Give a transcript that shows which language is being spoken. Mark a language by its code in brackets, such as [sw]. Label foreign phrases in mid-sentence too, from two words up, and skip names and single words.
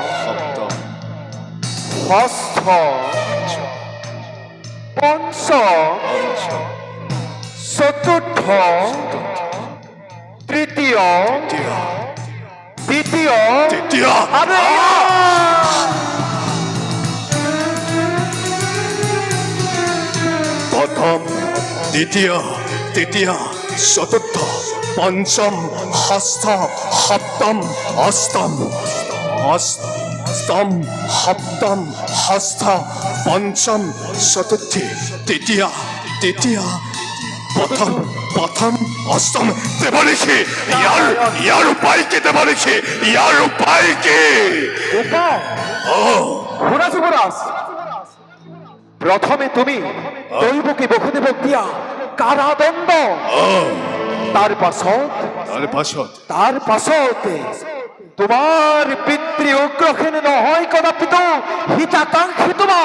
[as] সপ্তম, ষষ্ঠ পঞ্চম পঞ্চম, চতুৰ্থ তৃতীয় তৃতীয়, দ্বিতীয় তৃতীয়। আৰু এয়া প্রথম, দ্বিতীয়, তৃতীয়, চতুর্থ, পঞ্চম, ষষ্ঠ, সপ্তম, অষ্টম, অষ্টম, সপ্তম, ষষ্ঠ, পঞ্চম, চতুর্থী, তৃতীয়, তৃতীয়, প্রথম, প্রথম, অষ্টম। দেব লিখি ইয়ার উপায় কি? দেব লিখি ইয়ার উপায় কি? উপায় ও শুনা যুবৰাজ, প্ৰথমে তুমি দৈৱকী বসুদেৱক দিয়া কাৰাদণ্ড, তাৰ পাছত তোমাৰ পিতৃ উগ্ৰসেন নহয় কদাপিতো হিতাকাংক্ষী তোমাৰ।